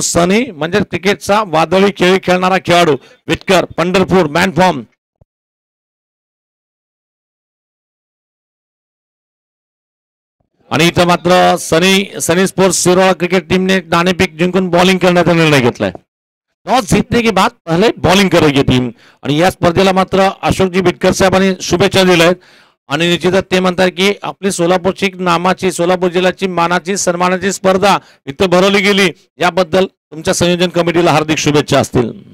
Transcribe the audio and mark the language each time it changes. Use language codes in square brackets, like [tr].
[mr] सनी म्हणजे क्रिकेटचा वादळी खेळ खेळणारा खेळाडू. बिटकर पंढरपूर मॅन फॉर्म. आणि इथं मात्र सनी स्पोर्ट्स शिरोळा क्रिकेट टीमने नाणेफेक जिंकून बॉलिंग करण्याचा निर्णय घेतलाय. [hi] टॉस जीतने के बाद पहले बॉलिंग करेगी टीम. [mr] आणि या स्पर्धेला मात्र अशोकजी बिटकर साहेबांनी शुभेच्छा दिल्या आहेत. आणि निश्चितच ते म्हणतात की आपली सोलापूरची नामाची, सोलापूर जिल्ह्याची मानाची सन्मानाची स्पर्धा इथं भरवली गेली, याबद्दल तुमच्या संयोजन कमिटीला हार्दिक शुभेच्छा असतील.